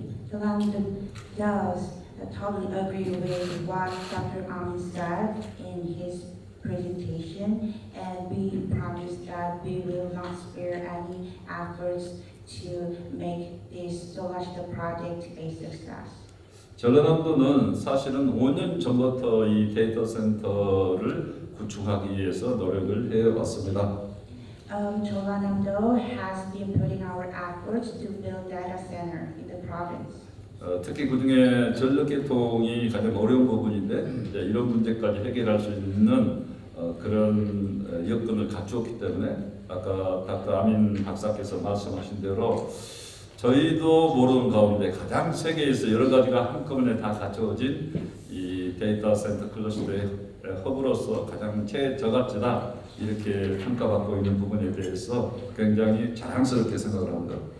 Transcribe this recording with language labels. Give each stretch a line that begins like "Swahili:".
English: 전남도 does totally agree with what Dr. Amin said in his presentation, and we promise that we will not spare any efforts to make this 솔라시도 project a success.
Korean: 전라남도는 사실은 5년 전부터 이 데이터 센터를 구축하기 위해서 노력을 해왔습니다.
English: 전라남도 has been putting our efforts to build data center in the province.
Korean: 특히 그중에 전력계통이 가장 어려운 부분인데 이제 이런 문제까지 해결할 수 있는 그런 여건을 갖추었기 때문에 아까 닥터 아민 박사께서 말씀하신 대로 저희도 모르는 가운데 가장 세계에서 여러 가지가 한꺼번에 다 갖춰진 이 데이터 센터 클러스터의 허브로서 가장 최저가치다 이렇게 평가받고 있는 부분에 대해서 굉장히 자랑스럽게 생각을 합니다.